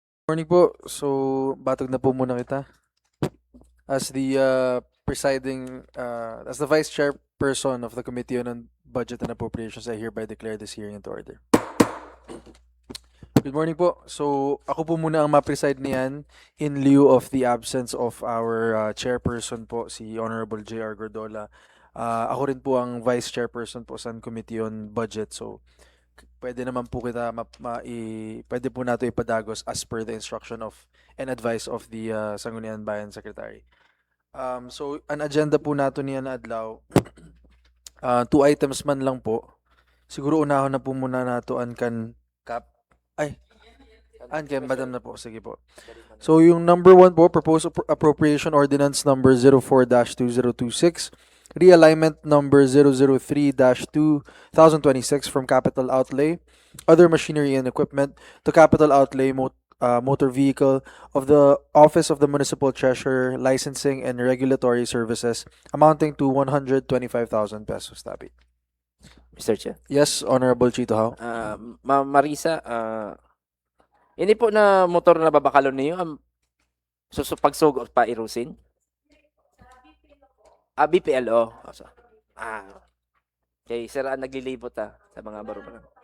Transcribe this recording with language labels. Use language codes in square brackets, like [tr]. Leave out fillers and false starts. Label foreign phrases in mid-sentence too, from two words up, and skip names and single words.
[bik] Morning po. So, batog na po muna kita. [en] As the as the Vice Chairperson of the Committee on Budget and Appropriations, I hereby declare this hearing into order. [bik] Good morning po. So, ako po muna ang ma-preside niyan [en] in lieu of the absence of our chairperson [bik] po, si Honorable J.R. Gordola. Ako rin po ang Vice Chairperson po sa Committee on Budget. So, pwede naman po kita pwede po nato ipadagos [en] as per the instruction of and advice of the [bik] Sangguniang Bayan Secretary. So, an agenda po nato niya na adlaw, 2 items man lang po. Siguro unahon na po muna nato an kan madam na po. [en] Sige po. So, yung number 1 po, Proposed Appropriation Ordinance number 04-2026, Realignment number 003-2026 from Capital Outlay, Other Machinery and Equipment to Capital Outlay Motor Vehicle of the Office of the Municipal Treasurer, Licensing and Regulatory Services amounting to 125,000 pesos. Tabi. Mr. Chair. Yes, Honorable Chito Hao. [bik] Ma'am Marisa, ini po na motor na babakalon niyo pagsugod pa irusin? BPLO. Okay, sir, naglilibot sa mga baro-baro.